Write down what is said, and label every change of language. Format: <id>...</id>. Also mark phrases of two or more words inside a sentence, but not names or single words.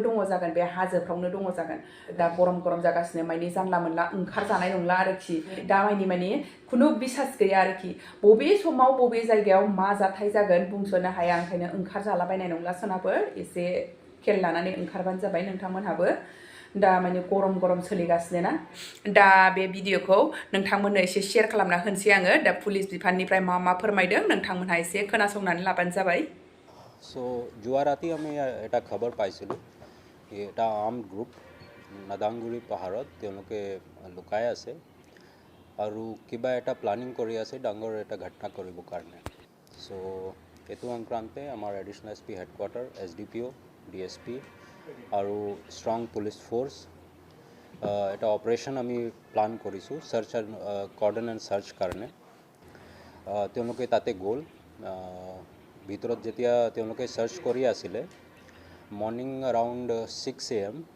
<brx>दङ जागोन बे हाजोफ्रावनो दङ जागोन दा गरम जागासिनो माने जानला मोनला ओंखारजानाय नंला आरोखि दा माने खुनु बिसास गैया आरोखि बबे समाव बबे जायगायाव मा जाथाय जागोन बुंस'नो हाया ओंखायनो ओंखारजालाबायनाय नंला सोनाफोर एसे खेल लानानै ओंखारबानो जाबाय नोंथांमोनहाबो दा माने गरम सोलिगासिनो ना दा बे भिडिअखौ नोंथांमोननो एसे शेयार खालामना होनोसै आङो दा पुलिस बिफाननिफ्राय मा फोरमायदों नोंथंमोनहा एसे खोनासंनानै लाबानो जाबाय</brx> <as>সো জুৱা ৰাতি আমি এটা খবৰ পাইছিলোঁ এটা</as> <en>arm group</en> <as>নাদাংগুৰি পাহাৰত তেওঁলোকে লুকাই আছে আৰু কিবা এটা প্লানিং কৰি আছে ডাঙৰ এটা ঘটনা কৰিবৰ কাৰণে সো এইটো সংক্ৰান্তে আমাৰ</as> <en>additional SP headquarter SDPO DSP</en> <as>আৰু</as> <en>strong police force</en> <as>এটা অপাৰেশ্যন আমি প্লান কৰিছোঁ</as> <en>search and cordon and search</en> <as>কাৰণে তেওঁলোকে তাতে গ'ল ভিতৰত যেতিয়া তেওঁলোকে সাৰ্চ কৰি আছিলে</as> <en>morning around 6 AM</en>